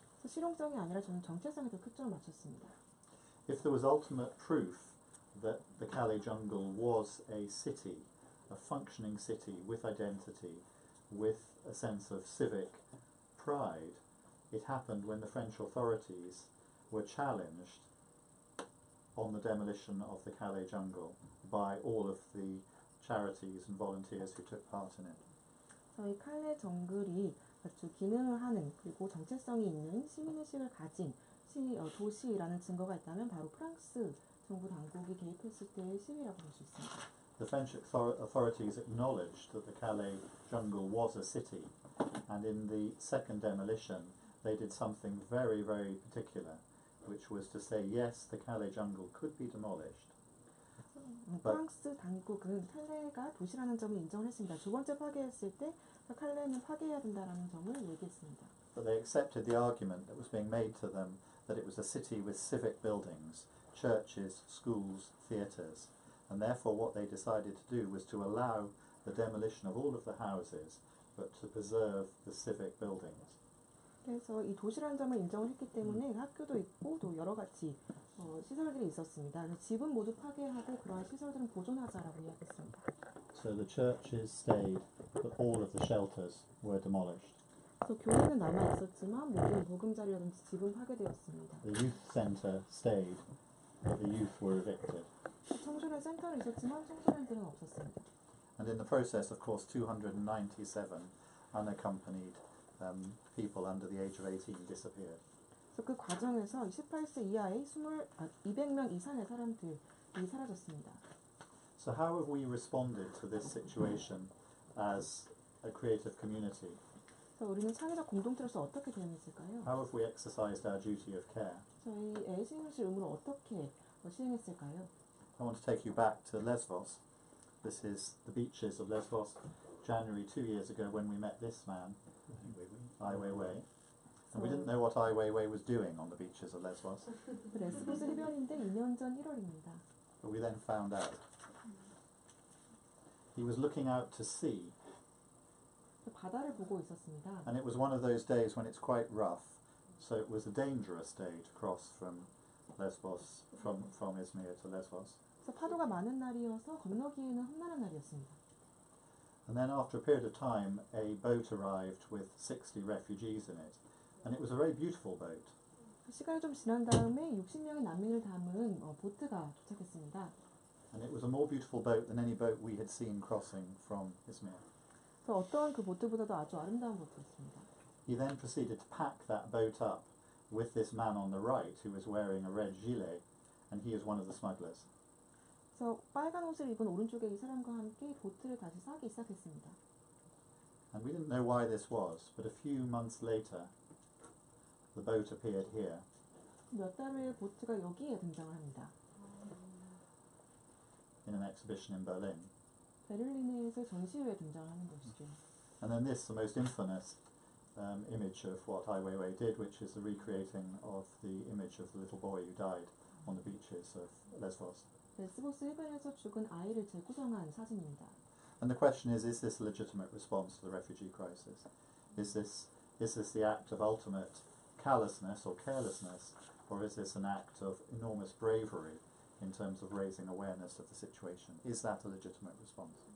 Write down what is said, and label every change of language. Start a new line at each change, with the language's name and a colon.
Korean: 그래서 실용성이 아니라 저는 정체성에 더 초점을 맞췄습니다.
English: If there was ultimate proof that the Calais jungle was a city, a functioning city with identity, with a sense of civic pride, it happened when the French authorities were challenged on the demolition of the Calais jungle by all of the charities and volunteers who took part in it.
Korean: 저희 칼레 정글이 아주 기능을 하는 그리고 정체성이 있는 시민의식을 가진 도시라는 증거가 있다면 바로 프랑스 정부 당국이 개입했을 때의 시위라고 볼 수 있습니다.
English: The French authorities acknowledged that the Calais jungle was a city, and in the second demolition they did something very, very particular, which was to say, yes, the Calais jungle could be demolished.
Korean: 프랑스 당국은 칼레가 도시라는 점을 인정을 했습니다. 두 번째 파괴했을 때 칼레는 파괴해야 된다는 점을 얘기했습니다.
English: But they accepted the argument that was being made to them that it was a city with civic buildings, churches, schools, theatres, and therefore what they decided to do was to allow the demolition of all of the houses but to preserve the civic buildings.
Korean: 그래서 이 도시라는 점을 인정을 했기 때문에 학교도 있고 또 여러 가지 시설들이 있었습니다. 그래서 집은 모두 파괴하고 그러한 시설들은 보존하자라고 이야기했습니다.
English: So the churches stayed, but all of the shelters were demolished.
Korean: 그래서 교회는 남아 있었지만 모든 보금자리라든지 집은 파괴되었습니다.
English: The youth centre stayed, but the youth were evicted.
Korean: 청소년 센터는 있었지만 청소년들은 없었습니다.
English: And in the process, of course, 297 unaccompanied people under the age of 18 disappeared.
Korean: 그래서 그 과정에서 18세 이하의 200명 이상의 사람들이 사라졌습니다.
English: So how have we responded to this situation as a creative community?
Korean: 그래서 우리는 창의적 공동체로서 어떻게 대응했을까요?
English: How have we exercised our duty of care?
Korean: 저희 애시인실 의무를 어떻게 시행했을까요?
English: I want to take you back to Lesbos. This is the beaches of Lesbos, January 2 years ago when we met this man, Ai Weiwei. And we didn't know what Ai Weiwei was doing on the beaches of Lesbos.
Korean: 레스보스 해변인데 2년 전 1월입니다.
English: But we then found out. He was looking out to sea.
Korean: 바다를 보고 있었습니다.
English: And it was one of those days when it's quite rough. So it was a dangerous day to cross from Lesbos, from Izmir to Lesbos.
Korean: 그래서 파도가 많은 날이어서 건너기에는 험난한 날이었습니다.
English: And then after a period of time, a boat arrived with 60 refugees in it. And it was a very beautiful boat.
Korean: 시간이 좀 지난 다음에 60명의 난민을 담은 보트가 도착했습니다.
English: And it was a more beautiful boat than any boat we had seen crossing from Izmir.
Korean: 그래서 어떤 그 보트보다도 아주 아름다운 보트였습니다.
English: He then proceeded to pack that boat up with this man on the right who was wearing a red gilet, and he is one of the smugglers.
Korean: 그래서 빨간 옷을 입은 오른쪽에 이 사람과 함께 보트를 다시 싸기 시작했습니다.
English: And we didn't know why this was, but a few months later, the boat appeared here.
Korean: 몇 달 후에 보트가 여기에 등장을 합니다.
English: In an exhibition in Berlin.
Korean: 베를린에서 전시회에 등장하는 것이죠.
English: And then this, the most infamous image of what Ai Weiwei did, which is the recreating of the image of the little boy who died on the beaches of Lesbos.
Korean: 레스보스 해변에서 죽은 아이를 재구성한 사진입니다.
English: And the question is this a legitimate response to the refugee crisis? Is this the act of ultimate callousness or carelessness, or is this an act of enormous bravery in terms of raising awareness of the situation? Is that a legitimate response?